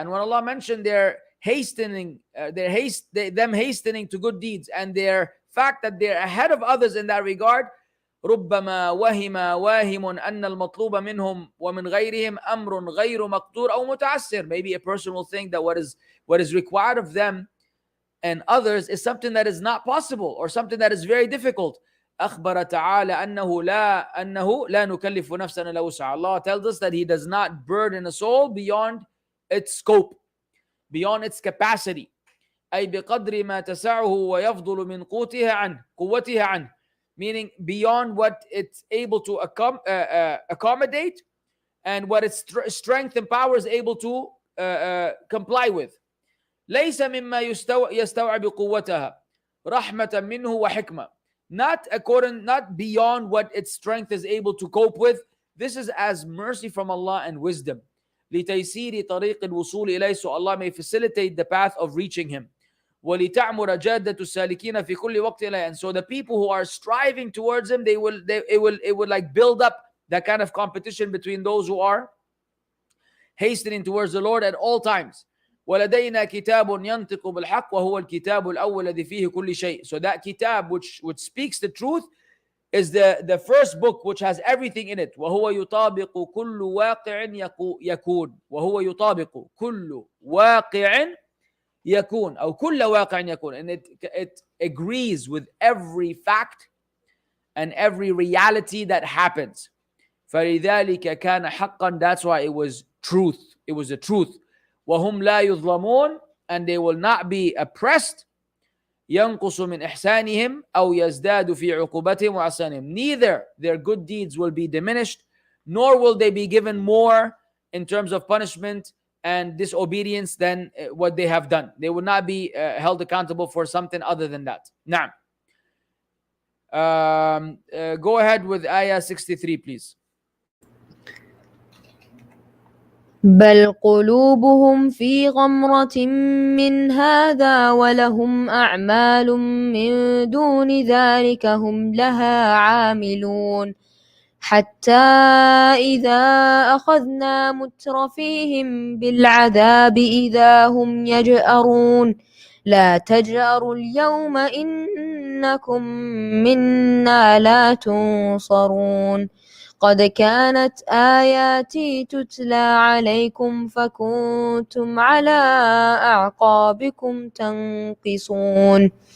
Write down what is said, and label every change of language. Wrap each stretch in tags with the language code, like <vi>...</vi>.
<en>And when Allah mentioned their hastening, them hastening to good deeds and their fact that they're ahead of others in that regard,</en> <ar>ربما وهم واهم أن المطلوب منهم ومن غيرهم أمر غير مقدور أو متعسر.</ar> <en>Maybe a person will think that what is required of them and others is something that is not possible or something that is very difficult.</en> <ar>أخبر تعالى أنه لا نكلف نفسا إلا وسعها.</ar> <en>Allah tells us that He does not burden a soul beyond its scope, beyond its capacity.</en> <ar>أي بقدر ما تسعه ويفضل من قوتها عنه,</ar> <en>meaning beyond what it's able to accommodate and what its strength and power is able to comply with.</en> <ar>ليس مما يستوعب قوتها رحمة منه وحكمة.</ar> <en>Not beyond what its strength is able to cope with. This is as mercy from Allah and wisdom.</en> <ar>لتيسير طريق الوصول إليه,</ar> <en>so Allah may facilitate the path of reaching Him.</en> <ar>وَلِتَعْمُرَ جَادَّةُ السَّالِكِينَ فِي كُلِّ وَقْتٍ إِلَيْهِ.</ar> <en>And so the people who are striving towards Him, it will like build up that kind of competition between those who are hastening towards the Lord at all times.</en> <ar>وَلَدَيْنَا كِتَابٌ يَنْطِقُ بِالْحَقِّ وَهُوَ الْكِتَابُ الْأَوَّلُ الَّذِي فِيهِ كُلِّ شَيْءٍ.</ar> <en>So that kitab which speaks the truth is the first book which has everything in it.</en> <ar>وَهُوَ يُطَابِقُ كُلُّ وَاقِعٍ يَكُونُ. وَهُوَ يُطَابِقُ كُلُّ واقع يكون</ar> <en>أو كل واقع يكون, and it agrees with every fact and every reality that happens.</en> <ar>فلذلك كان حقا,</ar> <en>that's why it was truth, it was the truth.</en> <ar>وهم لا يظلمون,</ar> <en>and they will not be oppressed.</en> <ar>ينقص من إحسانهم أو يزداد في عقوبتهم وعصيانهم.</ar> <en>Neither their good deeds will be diminished, nor will they be given more in terms of punishment and disobedience than what they have done. They will not be held accountable for something other than that. Now, go ahead with Ayah 63, please.</en> <ar>بل قلوبهم في غمرة من هذا ولهم أعمال من دون ذلك هم لها عاملون حتى إذا أخذنا مترفيهم بالعذاب إذا هم يجأرون لا تجأروا اليوم إنكم منا لا تنصرون قد كانت آياتي تتلى عليكم فكنتم على أعقابكم تنقصون</ar>